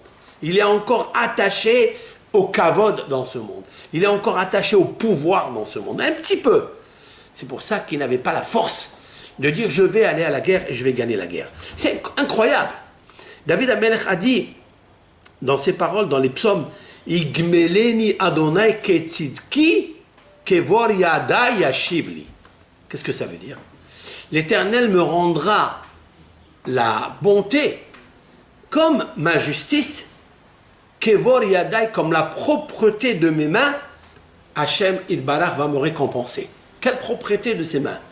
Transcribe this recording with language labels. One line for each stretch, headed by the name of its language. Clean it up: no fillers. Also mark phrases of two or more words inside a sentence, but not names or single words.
French: Il est encore attaché au kavod dans ce monde. Il est encore attaché au pouvoir dans ce monde. Un petit peu. C'est pour ça qu'il n'avait pas la force de dire je vais aller à la guerre et je vais gagner la guerre. C'est incroyable. David Amelech a dit dans ses paroles, dans les psaumes,
Hebrew: יגמלני אדני כצדקי כבר ידי ישיב לי.
French: Qu'est-ce que ça veut dire? L'Éternel me rendra la bonté comme ma justice,
Hebrew: כבר ידי,
French: comme la propreté de mes mains,
Hebrew: השם יתברך
French: va me récompenser. Quelle propreté de ses mains?